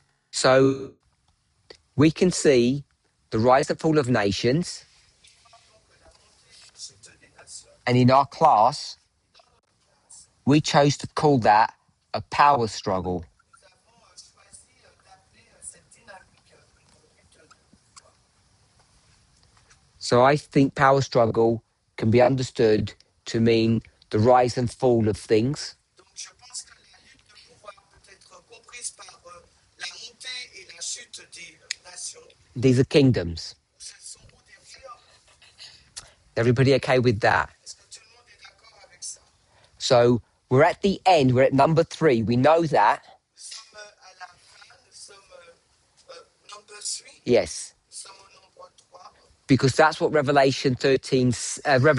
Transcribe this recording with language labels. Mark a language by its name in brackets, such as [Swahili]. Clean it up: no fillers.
[English] So we can see the rise and fall of nations, [French] Donc la montée et la chute des nations. [English] and in our class, we chose to call that a power struggle. [French] Nous avons choisi d'appeler cette dynamique une lutte de pouvoir. [English] So I think power struggle can be understood to mean the rise and fall of things. [French] Donc je pense que la lutte de pouvoir peut être comprise par la montée et la chute des nations. [English] These are kingdoms. [French] Ce sont des royaumes. [English] Everybody okay with that? [French] Est-ce que tout le monde est d'accord avec ça? [English] So we're at the end, we're at number 3. We know that. [French] Nous sommes à la fin, nous sommes [English] number 3, Yes. [French] nous sommes au nombre 3. [English] Because that's what Revelation 17 says.